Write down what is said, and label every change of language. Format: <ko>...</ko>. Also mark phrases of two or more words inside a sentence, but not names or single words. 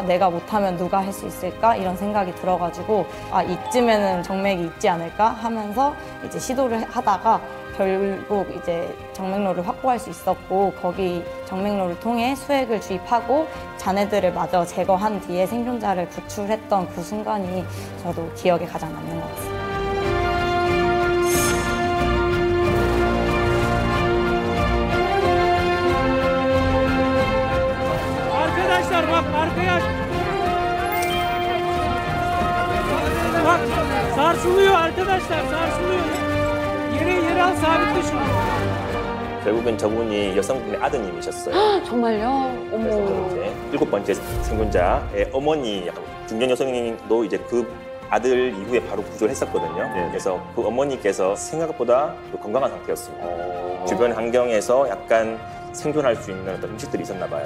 <ko>내가 못하면 누가 할 수 있을까? 이런 생각이 들어가지고 이쯤에는 정맥이 있지 않을까? 하면서 이제 시도를 하다가 결국 이제 정맥로를 확보할 수 있었고 거기 정맥로를 통해 수액을 주입하고 잔해들을 마저 제거한 뒤에 생존자를 구출했던 그 순간이 저도 기억에 가장 남는 것 같습니다.</ko> <tr>Arkadaşlar bak arkaya. Bak sarsılıyor arkadaşlar sarsılıyor. Yere al sabitle şunu.</tr> <ko>결국엔 저분이 여성분의 아드님이셨어요. 정말요? 어머. 그래서 이제 7번째 생존자의 어머니, 약간 중년 여성도 이제 그 아들 이후에 바로 구조를 했었거든요. 그래서 그 어머니께서 생각보다 건강한 상태였습니다. 주변 환경에서 약간 생존할 수 있는 어떤 음식들이 있었나 봐요.</ko>